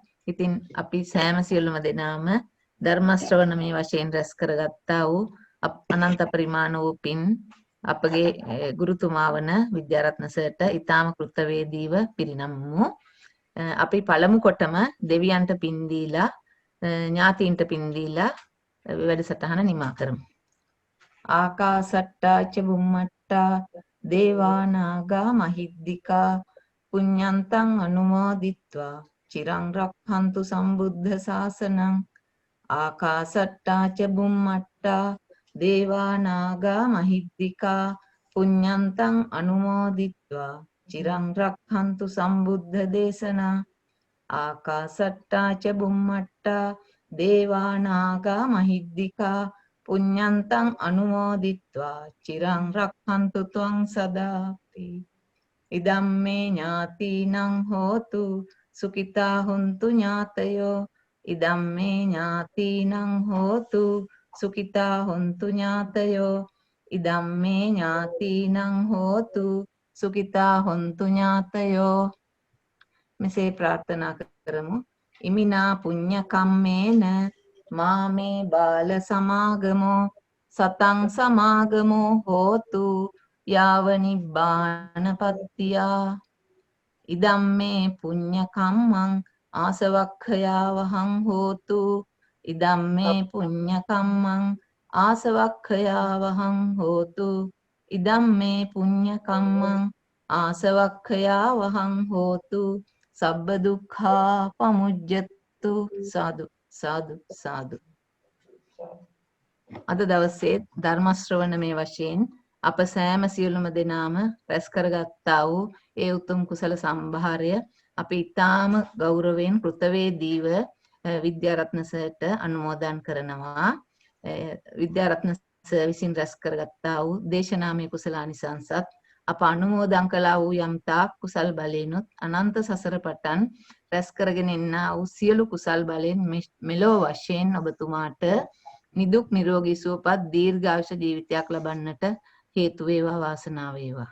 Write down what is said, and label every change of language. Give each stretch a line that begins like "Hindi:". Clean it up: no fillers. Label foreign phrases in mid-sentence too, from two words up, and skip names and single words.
Sinhala: ඉතින් අපි සෑම සියලුම දෙනාම ධර්ම ශ්‍රවණමේ වශයෙන් රැස් කරගත්තා වූ අනන්ත පරිමාණ වූ පින් අපගේ ගුරුතුමා වන විද්‍යාරත්න සර්ට ඊටාම කෘතවේදීව පිරිනමමු. අපි පළමු කොටම දෙවියන්ට පින් දීලා ඥාතීන්ට පින් දීලා වැඩසටහන නිමා කරමු.
Pali: ආකාසට්ටා ච බුම්මට්ටා දේවා නාග මහිද්దికා පුඤ්ඤන්තං අනුමෝදිත්වා චිරං රක්ඛන්තු සම්බුද්ධ ශාසනං ආකාසට්ටා ච බුම්මට්ටා දේවා නාග මහිද්దికා පුඤ්ඤන්තං අනුමෝදිත්වා චිරං රක්ඛන්තු සම්බුද්ධ දේශනා ආකාසට්ටා ච බුම්මට්ටා දේවා නාග මහිද්దికා පුඤ්ඤන්තං අනුමෝදිත්වා චිරං රක්ඛන්තු ත්වං සදාපි ඉදම්මේ ඥාතිනං හෝතු සුඛිතා හුන්තු ඥාතයෝ ඉදම්මේ ඥාතිනං හෝතු සුඛිතා හුන්තු ඥාතයෝ ඉදම්මේ ඥාතිනං හෝතු සුඛිතා හුන්තු ඥාතයෝ
Sinhala: මෙසේ ප්‍රාර්ථනා කරමු
Pali: ඉමිනා පුඤ්ඤ කම්මේන මාමේ බාල සමාගමෝ සතං සමාගමෝ හෝතු යාව නිබ්බානපත්තියා ඉදම්මේ පුඤ්ඤ කම්මං ආසවක්ඛයාවහං හෝතු ඉදම්මේ පුඤ්ඤ කම්මං ආසවක්ඛයාවහං හෝතු ඉදම්මේ පුඤ්ඤ කම්මං ආසවක්ඛයාවහං හෝතු සබ්බ දුක්ඛා පමුජ්ජතු සාදු සාදු සාදු
Sinhala: අද දවසේ ධර්ම ශ්‍රවණමේ වශයෙන් අප සෑම සියලුම දෙනාම රැස් කරගත්තා වූ ඒ උතුම් කුසල සම්භාරය අපි ඊටාම ගෞරවයෙන් කෘතවේදීව විද්‍යාරත්න සර්ට අනුමෝදන් කරනවා විද්‍යාරත්න සර් විසින් රැස් කරගත්තා වූ දේශනාමය කුසලානිසංසත් අප අනුමෝදන් කළා වූ යම් තාක් කුසල් බලයෙන්ුත් අනන්ත සසර පටන් රැස් කරගෙන එන්නා වූ සියලු කුසල් බලෙන් මෙලෝ වශයෙන් ඔබතුමාට නිදුක් නිරෝගී සුවපත් දීර්ඝායුෂ ජීවිතයක් ලබන්නට හේතු වේවා වාසනාව වේවා.